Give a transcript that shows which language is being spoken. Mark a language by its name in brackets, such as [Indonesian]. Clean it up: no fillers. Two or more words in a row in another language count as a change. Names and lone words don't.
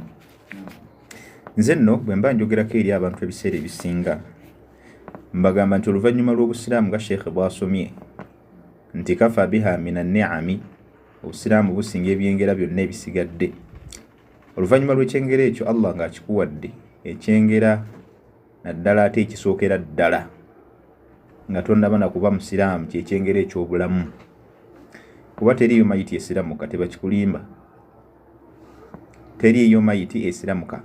[Ganda] Nze nno bwe mba njogerako eri abantu ebiseera ebisinga mbagamba nti oluvannyuma lw'obusiraamu nga Sheikh bw'asomye nti [Arabic] كفى بها من النعم, [Ganda] obusiraamu businga ebyengera byonna ebisigadde. Oluvannyuma lw'ekyengera ekyo Allah ng'akikuwadde ekyengera naddala ate ekisookera ddala nga tonnaba na kuba musiraamu, kyekyengera eky'obulamu. Kuba teriiyo mayiti esiramuka, tebakikulimba, teriiyo mayiti esiramuka.